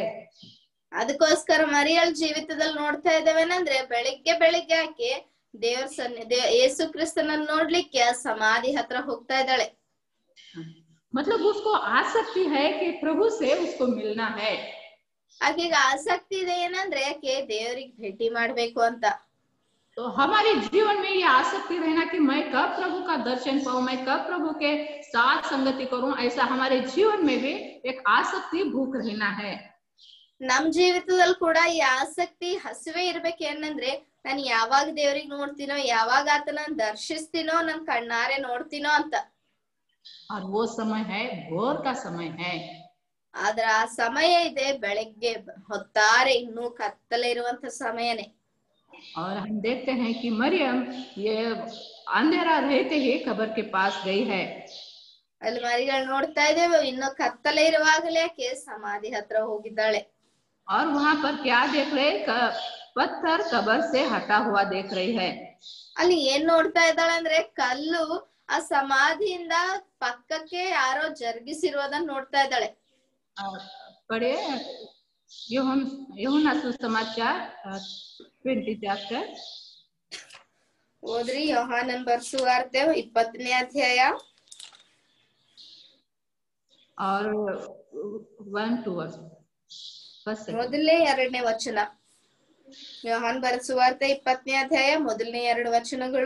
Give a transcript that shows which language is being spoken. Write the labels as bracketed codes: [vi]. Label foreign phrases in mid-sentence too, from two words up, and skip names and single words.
[kn] ಅದಕ್ಕೋಸ್ಕರ ಮರಿಯಳ ಜೀವಿತದಲ್ಲಿ ನೋಡ್ತಾ ಇದ್ದೇವೇನಂದ್ರೆ ಬೆಳಿಗ್ಗೆ ಆಕೆ ದೇವರ ಸನ್ನಿಧಿ ಯೇಸು ಕ್ರಿಸ್ತನನ್ನು ನೋಡ್ಲಿಕ್ಕೆ ಸಮಾಧಿ ಹತ್ರ ಹೋಗ್ತಾ ಇದ್ದಾಳೆ. [hi] मतलब उसको आसक्ति है कि प्रभु से उसको मिलना है। [kn] ಆಕೆಗೆ ಆಸಕ್ತಿ ಇದೆ ಏನಂದ್ರೆ ಆಕೆ ದೇವರಿಗೆ ಭೇಟಿ ಮಾಡ್ಬೇಕು ಅಂತ. [hi] तो हमारे जीवन में ये आसक्ति रहना कि मैं कब प्रभु का दर्शन पाऊं, मैं कब प्रभु के साथ संगति करूं, ऐसा हमारे जीवन में भी एक आसक्ति भूख रहना है। [kn] ನಮ್ ಜೀವಿತದಲ್ಲಿ ಕೂಡ ಈ ಆಸಕ್ತಿ ಹಸಿವೆ ಇರ್ಬೇಕು. ಏನಂದ್ರೆ ನಾನು ಯಾವಾಗ ದೇವ್ರಿಗೆ ನೋಡ್ತೀನೋ, ಯಾವಾಗ ಆತನ ದರ್ಶಿಸ್ತೀನೋ, ನನ್ ಕಣ್ಣಾರೆ ನೋಡ್ತೀನೋ ಅಂತ. [hi] और वो समय है भोर का समय है। [kn] ಆದ್ರ ಆ ಸಮಯ ಇದೆ ಬೆಳಗ್ಗೆ ಹೊತ್ತಾರೆ, ಇನ್ನೂ ಕತ್ತಲೆ ಇರುವಂತ ಸಮಯನೇ. [hi] और हम देखते हैं कि मरियम ये अंधेरा रहते ही कब्र के पास गई है। [kn] ಅಲ್ಲಿ ಮರಿಗಳು ನೋಡ್ತಾ ಇದ್ದೇವೆ, ಇನ್ನು ಕತ್ತಲೆ ಇರುವಾಗಲೇ ಆಕೆ ಸಮಾಧಿ ಹತ್ರ ಹೋಗಿದ್ದಾಳೆ. [hi] और वहां पर क्या देख रहे, पत्थर कब्र से हटा हुआ देख रही है। [kn] ಅಲ್ಲಿ ಏನ್ ನೋಡ್ತಾ ಇದ್ದಾಳೆ ಅಂದ್ರೆ ಕಲ್ಲು ಆ ಸಮಾಧಿಯಿಂದ ಪಕ್ಕಕ್ಕೆ ಯಾರೋ ಜರುಗಿಸಿರುವುದನ್ನ ನೋಡ್ತಾ ಇದ್ದಾಳೆ. [hi] पढ़े यूहन्ना सुसमाचार 20 ಚಾಪ್ಟರ್ [kn] ಓದ್ರಿ. ಯೋಹಾನನ್ ಬರೆಸುವಾರ್ತೆ 20ನೇ ಅಧ್ಯಾಯ [hi] और 1-2 [kn] ಮೊದಲನೇ 2ನೇ ವಚನ. ಯೋಹಾನ್ ಬರೆಸುವಾರ್ತೆ 20ನೇ ಅಧ್ಯಾಯ ಮೊದಲನೇ 2 ವಚನಗಳು.